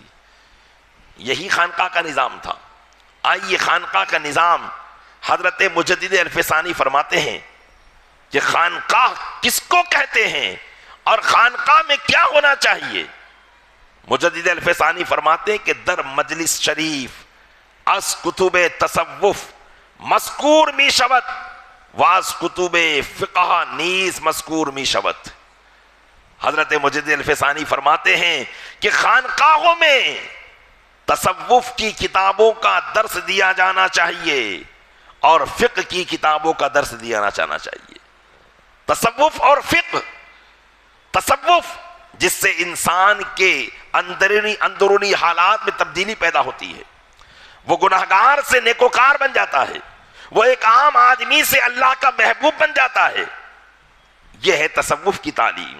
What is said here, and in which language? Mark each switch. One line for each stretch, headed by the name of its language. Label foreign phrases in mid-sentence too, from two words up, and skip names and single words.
Urdu: یہی خانقاہ کا نظام تھا۔ آئیے خانقاہ کا نظام، حضرت مجدد الفسانی فرماتے ہیں کہ خانقاہ کس کو کہتے ہیں اور خانقاہ میں کیا ہونا چاہیے۔ مجدد الفسانی فرماتے ہیں کہ
Persian: در مجلس شریف از کتب تصوف مذکور می شود واز کتب فقہ نیز مذکور می شود۔
Urdu: حضرت مجدد الفسانی فرماتے ہیں کہ خانقاہوں میں تصوف کی کتابوں کا درس دیا جانا چاہیے اور فقہ کی کتابوں کا درس دیا جانا چاہیے۔ تصوف اور فقہ، تصوف جس سے انسان کے اندرونی حالات میں تبدیلی پیدا ہوتی ہے، وہ گناہگار سے نیکوکار بن جاتا ہے، وہ ایک عام آدمی سے اللہ کا محبوب بن جاتا ہے، یہ ہے تصوف کی تعلیم۔